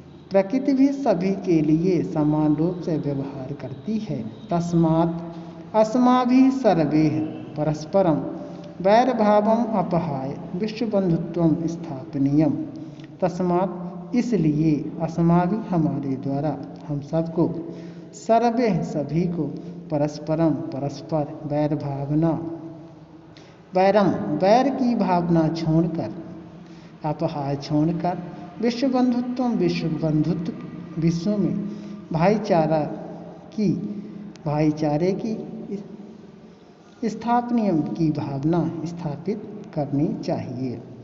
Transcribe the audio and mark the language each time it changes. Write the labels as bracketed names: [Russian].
[Hindi] प्रकृति भी सभी के लिए समान रूप से व्यवहार करती है। [Sanskrit] तस्मात् अस्माभिः सर्वैः परस्परं वैरभावम् अपहाय विश्वबंधुत्वं स्थापनीयम्। [Hindi] तस्मात् इसलिए अस्माभिः हमारे द्वारा हम सबको सर्वे सभी को परस्पर वैर की भावना छोड़कर, अपहाय छोड़कर, विश्व में भाईचारे की स्थापनीय की भावना स्थापित करनी चाहिए।